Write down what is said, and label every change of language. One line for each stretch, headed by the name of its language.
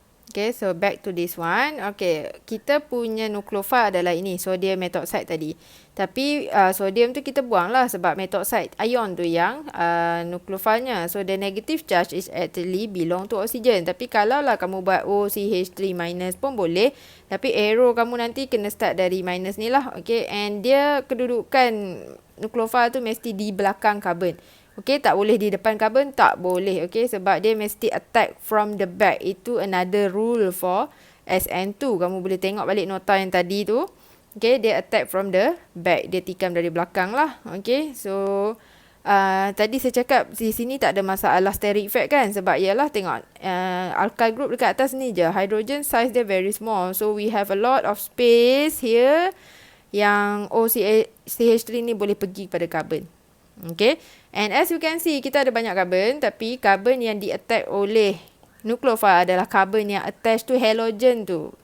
English: Okay, so back to this one.
Malay: Okay, kita punya nucleophile adalah ini, sodium methoxide tadi. Tapi sodium tu kita buang lah sebab methoxide ion tu yang nucleophile-nya.
English: So the negative charge is actually belong to oxygen.
Malay: Tapi kalau lah kamu buat OCH3 minus pun boleh. Tapi arrow kamu nanti kena start dari minus ni lah. Okay, and dia kedudukan nucleophile tu mesti di belakang carbon. Okay, tak boleh di depan carbon, tak boleh. Okay, sebab dia mesti
English: attack from the back.
Malay: Itu
English: another rule for SN2.
Malay: Kamu boleh tengok balik nota yang tadi tu. Okay, dia
English: attack from the back.
Malay: Dia tikam dari belakang lah. Okay, so tadi saya cakap di sini tak ada masalah steric effect kan. Sebab ialah tengok alkyl group dekat atas ni je.
English: Hydrogen size dia very small. So we have a lot of space here.
Malay: Yang OCH3 ni boleh pergi pada carbon.
English: Okay, and as you can see,
Malay: kita ada banyak carbon, tapi carbon yang di-attack oleh nucleophile adalah carbon yang
English: attached to halogen
Malay: tu.